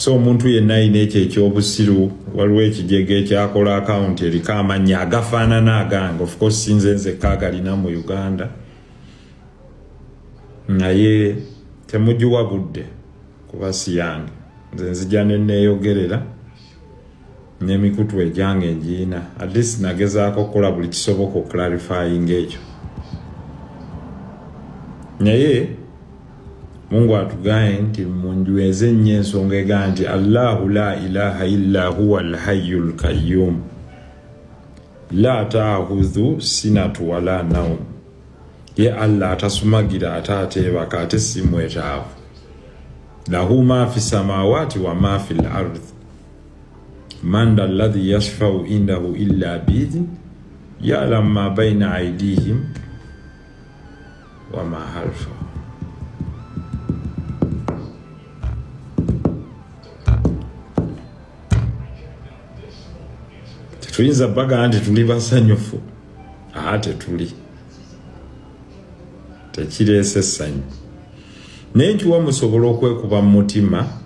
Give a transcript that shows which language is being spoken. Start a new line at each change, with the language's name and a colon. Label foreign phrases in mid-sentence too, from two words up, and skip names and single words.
Ganda: so omuntu yenna ayina ekyo ekyobusiru waliwo ekijege ekyakola account eriko amannya agafaanana agange,
English: of course
Ganda: sinze nzekka agalina mu Uganda, naye temugiwa budde kuba si yange, nze nzija neneeyogerera n'emikutu egyange ngiina,
English: at least
Ganda: nagezaako okukola buli kisoboka oclarifying ekyo. Naye Mungu atugaye nti munjweze nnyo ensonga egaa nti
Arabic: الله لا إله إلا هو الحي القيوم لا تأخذه سنة ولا نوم,
Ganda: ye Allah atasumagira ate ateebaka ate si mwetaavu,
Arabic: له ما في السماوات وما في الأرض من ذا الذي يشفع عنده إلا بإذنه يعلم ما بين أيديهم وما خلفهم.
Ganda: Tuyinza baga nti tuli basanyufu, ate tuli tekireese essanyu, naye nkiwa musobola okwekuba mu mutima